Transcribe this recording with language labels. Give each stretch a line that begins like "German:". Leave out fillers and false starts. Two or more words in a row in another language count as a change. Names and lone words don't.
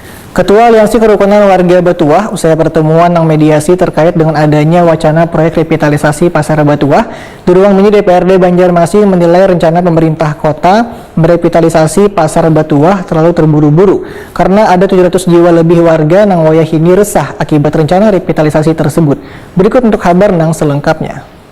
Indonesian: Ketua Aliansi Kerukunan Warga Batuah usai pertemuan yang mediasi terkait dengan adanya wacana proyek revitalisasi Pasar Batuah di ruang mini DPRD Banjarmasin menilai rencana pemerintah kota merevitalisasi Pasar Batuah terlalu terburu-buru karena ada 700 jiwa lebih warga
Banjar: nang wayahini
Indonesian: resah akibat rencana revitalisasi tersebut. Berikut untuk kabar nang selengkapnya.